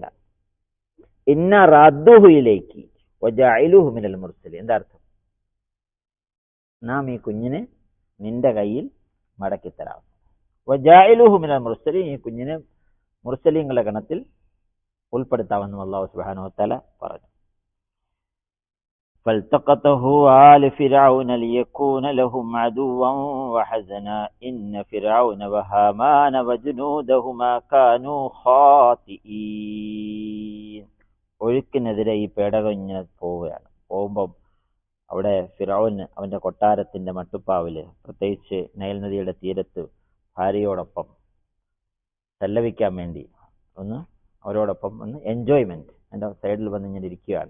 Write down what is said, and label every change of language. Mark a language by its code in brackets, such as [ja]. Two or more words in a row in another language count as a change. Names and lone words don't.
[ar] إنا رادوه إليك وجاعلوه من المرسلين. [ml] എന്താ അർത്ഥം? നാം ഈ കുഞ്ഞിനെ നിന്റെ കയ്യിൽ മടക്കിത്തരാം. [ar] وجاعلوه من المرسلين. [ml] ഈ കുഞ്ഞിനെ മുർസലീങ്ങളുടെ ഗണത്തിൽ ഉൾപ്പെടുത്താമെന്നും അല്ലാഹു [ar] سبحانه وتعالى [ml] പറഞ്ഞു. [ar] فالتقطه آل فرعون ليكون لهم عدوا وحزنا إن فرعون وهامان وجنودهما كانوا خاطئين. [ml] ഒഴുക്കിനെതിരെ ഈ പേടകം ഇങ്ങനെ പോവുകയാണ്. പോകുമ്പം അവിടെ ഫിറഔന് അവന്റെ കൊട്ടാരത്തിന്റെ മട്ടുപ്പാവില്, പ്രത്യേകിച്ച് നൈൽ നദിയുടെ തീരത്ത് ഭാര്യയോടൊപ്പം സല്ലപിക്കാൻ വേണ്ടി അവരോടൊപ്പം എൻജോയ്മെന്റ് എൻ്റെ സൈഡിൽ വന്ന് ഇങ്ങനെ ഇരിക്കുകയാണ്.